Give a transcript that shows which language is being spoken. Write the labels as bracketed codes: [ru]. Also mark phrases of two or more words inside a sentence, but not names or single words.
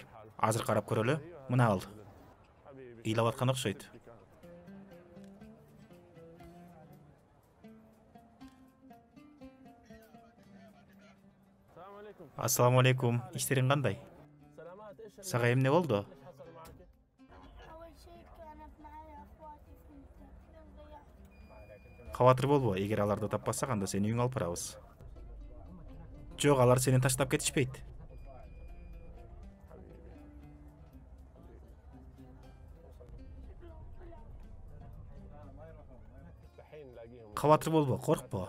[ky] Азыр карап көрөлү. Мына ал. Ыйлап аткан окшойт. [ar] السلام عليكم. [ky] Иштериң кандай? Сага эмне болду? [ar] أول شيء كانت معي أخواتي في المستشفى ضيعت. [ky] Кабатыр болбо, эгер аларды таппасак, анда сени үйүңө алып барабыз. Жок, алар сени таштап кетишпейт. Кабатыр болбо, коркпо.